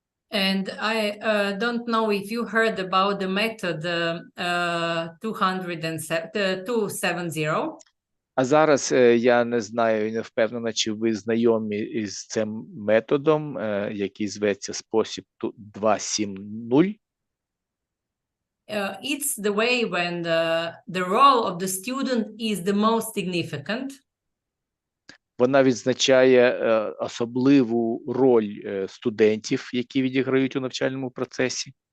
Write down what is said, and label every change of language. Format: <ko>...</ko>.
<en>And I don't know if you heard about the method 270.</en> <uk>А зараз я не знаю і не впевнена, чи ви знайомі із цим методом, який зветься спосіб 270.</uk> <en>It's the way when the role of the student is the most significant.</en> <uk>Вона відзначає особливу роль студентів, які відіграють у навчальному процесі.</uk>